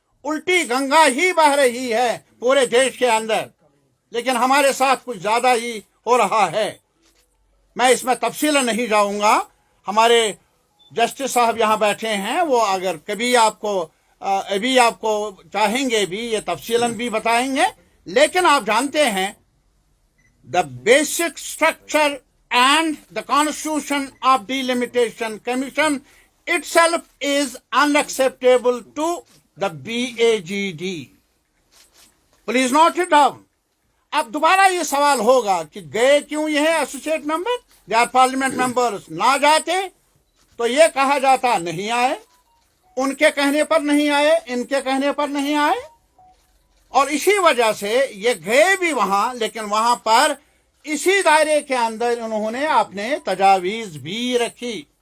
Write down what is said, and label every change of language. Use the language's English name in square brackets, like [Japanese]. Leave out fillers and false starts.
[Urdu] الٹی گنگا ہی بہ رہی ہے پورے دیش کے اندر، لیکن ہمارے ساتھ کچھ زیادہ ہی ہو رہا ہے. میں اس میں تفصیل نہیں جاؤں گا. ہمارے جسٹس صاحب یہاں بیٹھے ہیں، وہ اگر کبھی ابھی آپ کو چاہیں گے بھی یہ تفصیلاً بھی بتائیں گے. لیکن آپ جانتے ہیں [English] the basic structure and the constitution of delimitation commission itself is unacceptable to the PAGD. Please note it down. [Urdu] اب دوبارہ یہ سوال ہوگا کہ گئے کیوں یہ associate member? [English] They are parliament members. [Urdu] نہ جاتے تو یہ کہا جاتا نہیں آئے، ان کے کہنے پر نہیں آئے، ان کے کہنے پر نہیں آئے. اور اسی وجہ سے یہ گئے بھی وہاں، لیکن وہاں پر اسی دائرے کے اندر انہوں نے اپنے تجاویز بھی رکھی.